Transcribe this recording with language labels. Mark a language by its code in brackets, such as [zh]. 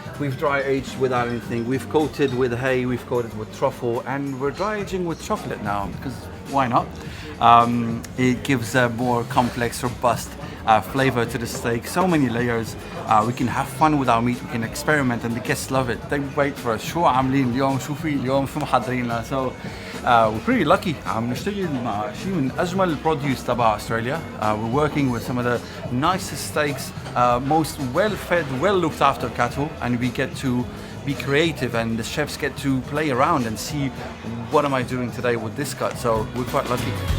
[en] We've dry aged without anything. We've coated with hay, we've coated with truffle, and we're dry aging with chocolate now because why not? It gives a more complex, robust flavor to the steak. So many layers. We can have fun with our meat. We can experiment, and the guests love it. They wait for us. [ar] شو عاملين اليوم؟ شو في اليوم؟ شو محضرين لنا؟ [en] So we're pretty lucky. [ar] عم نشتغل مع شيء من أجمل البروديوس تبع أستراليا. [en] We're working with some of the nicest steaks, most well-fed, well-looked after cattle, and we get to be creative, and the chefs get to play around and see what am I doing today with this cut. So we're quite lucky.